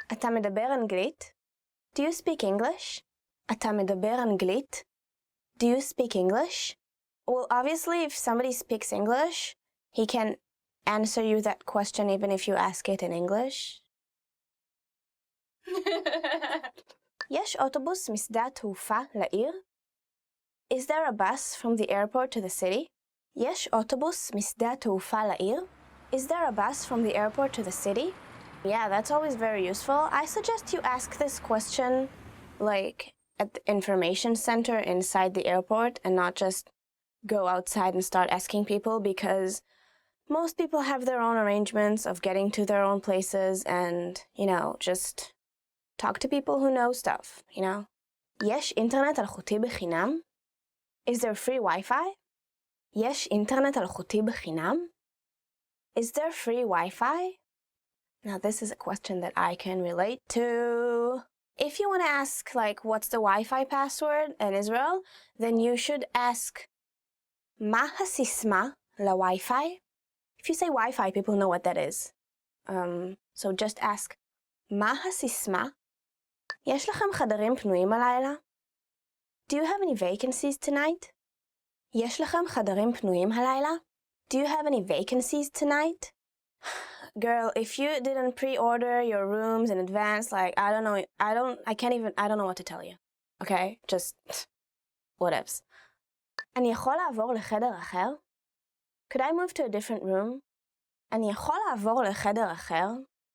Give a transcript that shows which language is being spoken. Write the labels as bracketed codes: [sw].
[he] אתה מדבר אנגלית? [en] Do you speak English? [he] אתה מדבר אנגלית? [en] Do you speak English? Well, obviously, if somebody speaks English, he can answer you that question even if you ask it in English. [he] יש אוטובוס משדה התעופה לעיר? [en] Is there a bus from the airport to the city? [he] יש אוטובוס משדה התעופה לעיר? [en] Is there a bus from the airport to the city? Yeah, that's always very useful. I suggest you ask this question like at the information center inside the airport and not just go outside and start asking people, because most people have their own arrangements of getting to their own places, and, you know, just talk to people who know stuff, you know? [he] יש אינטרנט אלחוטי בחינם? [en] Is there free Wi-Fi? [he] יש אינטרנט אלחוטי בחינם? [en] Is there free Wi-Fi? Now this is a question that I can relate to. If you want to ask, like, what's the Wi-Fi password in Israel, then you should ask, [he] מה הסיסמה ל-Wi-Fi? [en] If you say Wi-Fi, people know what that is. So just ask, [he] מה הסיסמה? יש לכם חדרים פנויים הלילה? [en] Do you have any vacancies tonight? [he] יש לכם חדרים פנויים הלילה? [en] Do you have any vacancies tonight? Girl, if you didn't pre-order your rooms in advance, like, I don't know, I don't know what to tell you. Okay? Just, whatevs. [he] אני יכול לעבור לחדר אחר? [en] Could I move to a different room? [he] אני יכול לעבור לחדר אחר?